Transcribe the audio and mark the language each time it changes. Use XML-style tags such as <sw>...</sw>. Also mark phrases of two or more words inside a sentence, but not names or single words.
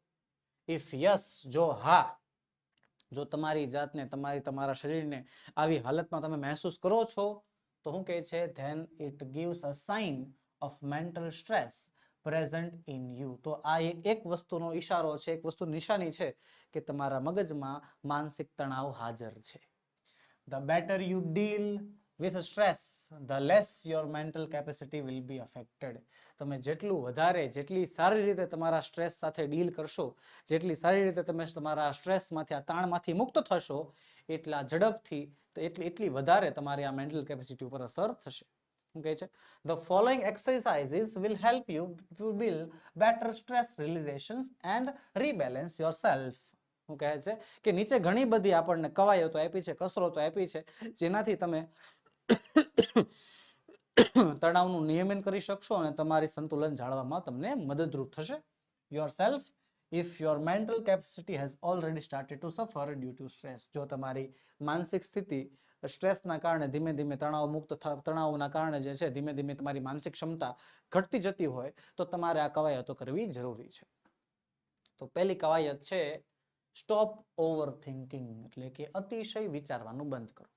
<en>if yes,</en> <gu>જો હા, જો તમારી જાતને, તમારા શરીરને આવી હાલતમાં તમે મહેસૂસ કરો છો તો શું કહે છે,</gu> <en>then it gives a sign of mental stress present in you.</en> <gu>તો આ એક વસ્તુનો ઈશારો છે, એક વસ્તુ નિશાની છે કે તમારા મગજમાં માનસિક તણાવ હાજર છે.</gu> <en>The better you deal with stress, the less your mental capacity will be affected.</en> <gu>તમે જેટલું વધારે, જેટલી સારી રીતે તમારા સ્ટ્રેસ સાથે ડીલ કરશો, જેટલી સારી રીતે તમે તમારા સ્ટ્રેસમાંથી, આ તાણમાંથી મુક્ત થશો, એટલા ઝડપથી, એટલી વધારે તમારી આ</gu> <en>mental capacity</en> <gu>ઉપર અસર થશે. શું કહે છે?</gu> <en>The following exercises will help you to build better stress realizations and rebalance yourself.</en> <gu>શું કહે છે કે નીચે ઘણી બધી આપણને કવાયતો આપી છે, કસરતો આપી છે, જેનાથી તમે તણાવનું નિયમન કરી શકશો અને તમારી સંતુલન જાળવવામાં તમને મદદરૂપ થશે.</gu> <en>યોરસેલ્ફ, if your mental capacity has already started to suffer due to stress.</en> <gu>જો તમારી માનસિક સ્થિતિ સ્ટ્રેસના કારણે ધીમે ધીમે તણાવના કારણે જે છે ધીમે ધીમે તમારી માનસિક ક્ષમતા ઘટતી જતી હોય તો તમારે આ કવાયતો કરવી જરૂરી છે. તો પહેલી કવાયત છે</gu> <en>stop over thinking,</en> <gu>એટલે કે અતિશય વિચારવાનું બંધ કરો.</gu>